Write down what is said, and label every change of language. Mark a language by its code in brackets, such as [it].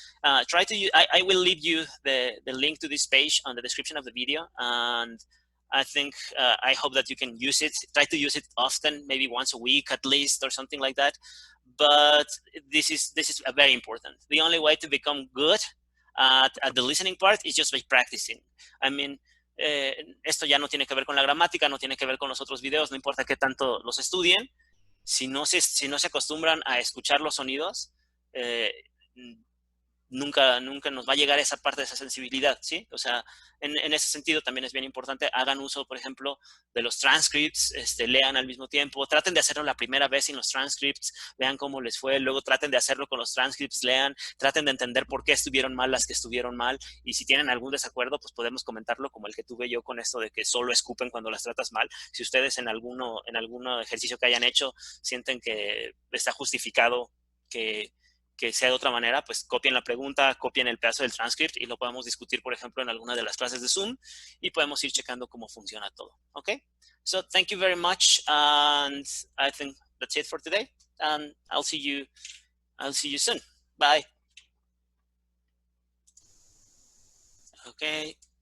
[en] I will leave you the link to this page on the description of the video, and I hope that you can use it. Try to use it often, maybe once a week at least or something like that. But this is very important. The only way to become good at the listening part is just by practicing. I mean, [es] esto ya no tiene que ver con la gramática, no tiene que ver con los otros videos, no importa qué tanto los estudien. Si no se acostumbran a escuchar los sonidos, nunca nos va a llegar esa parte de esa sensibilidad, ¿sí? O sea, en ese sentido también es bien importante, hagan uso, por ejemplo, de los transcripts, lean al mismo tiempo, traten de hacerlo la primera vez sin los transcripts, vean cómo les fue, luego traten de hacerlo con los transcripts, lean, traten de entender por qué estuvieron mal las que estuvieron mal, y si tienen algún desacuerdo, pues podemos comentarlo, como el que tuve yo con esto de que solo escupen cuando las tratas mal. Si ustedes en algún ejercicio que hayan hecho sienten que está justificado que sea de otra manera, pues copien la pregunta, copien el pedazo del transcript y lo podemos discutir, por ejemplo, en alguna de las clases de Zoom y podemos ir checando cómo funciona todo. [en] Okay? So thank you very much, and I think that's it for today, and I'll see you soon. Bye. Okay.